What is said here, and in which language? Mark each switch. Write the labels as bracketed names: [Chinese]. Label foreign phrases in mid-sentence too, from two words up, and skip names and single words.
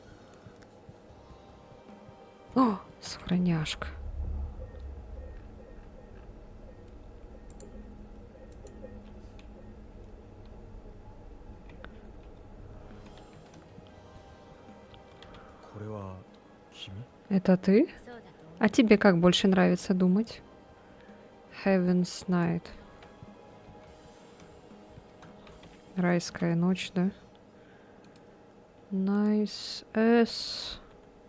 [Russian] О, сохраняшка. Это ты? [Japanese] そうだと思う [Russian] А тебе как больше нравится думать? Heaven's Night. Райская ночь, да? [English] Nice S.